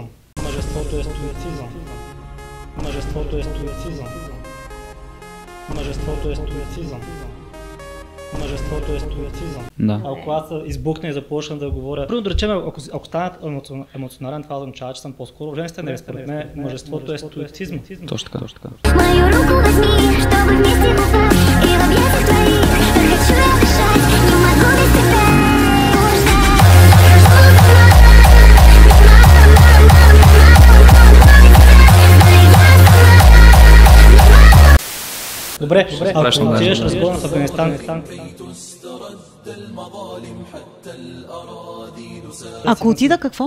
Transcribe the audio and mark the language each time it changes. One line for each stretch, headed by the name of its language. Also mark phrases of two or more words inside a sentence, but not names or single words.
Bulgarian: Мъжеството е стоицизъм. Мъжеството е стоицизъм. Мъжеството е стоицизъм. Мъжеството е стоицизъм. Да. Ако аз избухна и започна да говоря, примерно да речем, ако станат емоционален, това означава, че съм по-скоро женствен, нали? Според мен мъжеството е стоицизъм. Точно така.
Russian: Мою руку возьми, чтобы вместе купать, и в объятиях твоих хочу я дышать, не могу без тебя
Bulgarian: Добре, ако отидеш разгона в Афганистан, Ако отида какво?